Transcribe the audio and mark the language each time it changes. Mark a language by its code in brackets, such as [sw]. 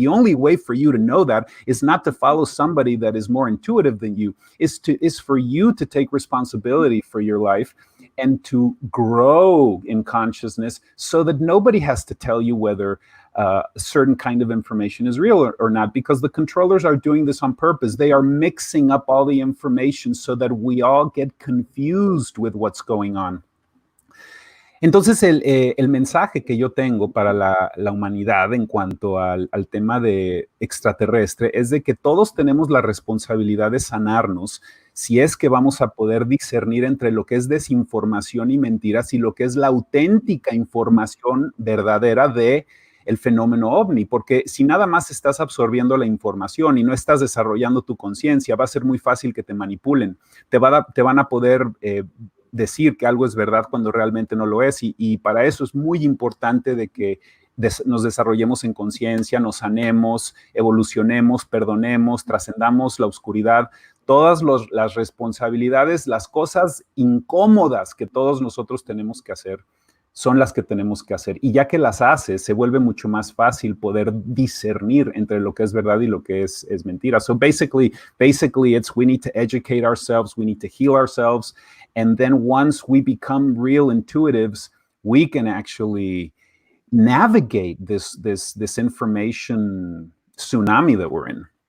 [en] The only way for you to know that is not to follow somebody that is more intuitive than you, is for you to take responsibility for your life and to grow in consciousness, so that nobody has to tell you whether a certain kind of information is real or not, because the controllers are doing this on purpose. They are mixing up all the information so that we all get confused with what's going on. [es] Entonces, el mensaje que yo tengo para la humanidad en cuanto al tema de extraterrestre es de que todos tenemos la responsabilidad de sanarnos, si es que vamos a poder discernir entre lo que es desinformación y mentiras y lo que es la auténtica información verdadera de el fenómeno ovni, porque si nada más estás absorbiendo la información y no estás desarrollando tu conciencia, va a ser muy fácil que te manipulen. Te van a poder decir que algo es verdad cuando realmente no lo es, y para eso es muy importante de que nos desarrollemos en conciencia, nos sanemos, evolucionemos, perdonemos, trascendamos la oscuridad, todas las responsabilidades, las cosas incómodas que todos nosotros tenemos que hacer, son las que tenemos que hacer. Y ya que las haces, se vuelve mucho más fácil poder discernir entre lo que es verdad y lo que es mentira. [en] So basically it's we need to educate ourselves, we need to heal ourselves, and then once we become real intuitives, we can actually navigate this information tsunami that we're in.